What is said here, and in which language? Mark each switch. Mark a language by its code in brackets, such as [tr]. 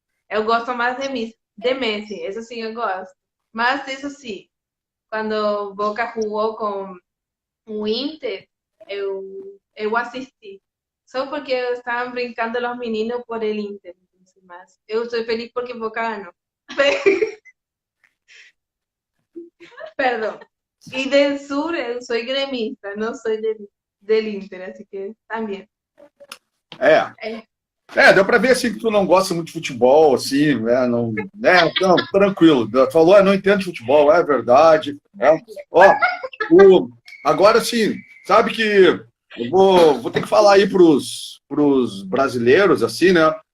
[pt] Eu gosto mais de Messi, isso sim eu gosto. Mas isso sim, quando Boca jogou com o Inter, eu eu assisti. Só porque estavam brincando os meninos [es] por el Inter. [pt] Mas eu estou feliz porque Boca ganhou. Perdão. [es] Y del sur soy gremista, no soy del Inter, así que también. [pt] Deu pra ver assim que tu não gosta muito de futebol, assim, né? Não, não, tranquilo. Tu falou, não entendo de futebol, é verdade. Ó, agora sim, sabe que eu vou ter que falar aí pros brasileiros, assim, né?